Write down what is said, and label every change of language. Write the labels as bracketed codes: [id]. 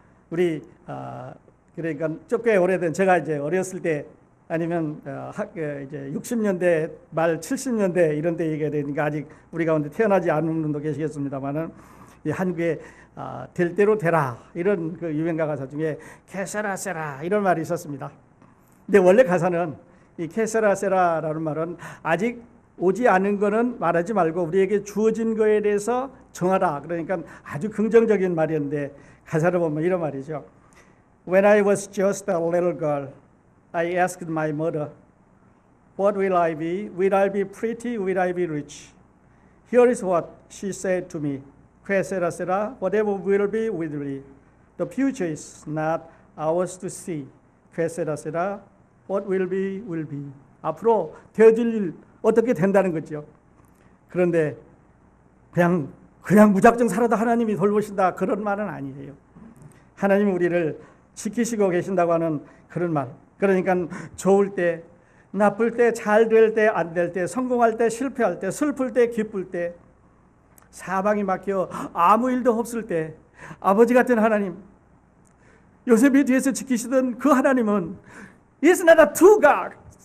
[ko] 우리 그러니까 꽤 오래된 제가 이제 어렸을 때 아니면 이제 60년대 말 70년대 이런 때 얘기가 되니까 아직 우리 가운데 태어나지 않은 분도 계시겠습니다만은 한국에 될 대로 되라 이런 그 유명가 가사 중에 케세라세라 이런 말이 있었습니다. 근데 원래 가사는 이 케세라세라라는 말은 아직 오지 않은 거는 말하지 말고 우리에게 주어진 거에 대해서 정하라. 그러니까 아주 긍정적인 말이었는데 가사를 보면 이런 말이죠. [en] When I was just a little girl, I asked my mother, "What will I be? Will I be pretty? Will I be rich?" Here is what she said to me. Que sera sera, whatever will be, will be. The future is not ours to see. Que sera sera, what will be, will be. [ko] 앞으로 되어질 일 어떻게 된다는 거죠. 그런데 그냥 무작정 살아도 하나님이 돌보신다 그런 말은 아니에요. 하나님이 우리를 지키시고 계신다고 하는 그런 말. 그러니까 좋을 때, 나쁠 때, 잘 될 때, 안 될 때, 성공할 때, 실패할 때, 슬플 때, 기쁠 때, 사방이 막혀 아무 일도 없을 때 아버지 같은 하나님, 요셉이 뒤에서 지키시던 그 하나님은 [en] It's not a two God.